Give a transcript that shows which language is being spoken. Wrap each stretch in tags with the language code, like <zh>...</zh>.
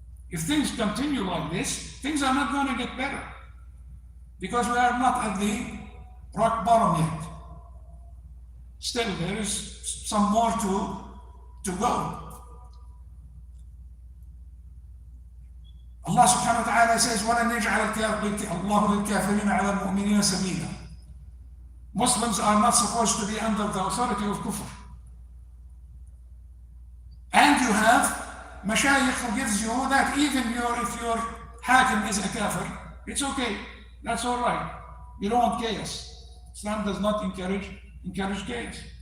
<en>If things continue like this, things are not going to get better, because we are not at the rock bottom yet. Still, there is some more to go. Allah subhanahu wa ta'ala says,</en> <ar>وَلَنْ يَجْعَلَ اللَّهُ لِلْكَافِرِينَ عَلَى الْمُؤْمِنِينَ سَبِيلًا.</ar> <en>Muslims are not supposed to be under the authority of kufr. And you have mashayikh who gives you that even if your hakim is a kafir, it's okay, that's all right. You don't want chaos. Islam does not encourage chaos.</en>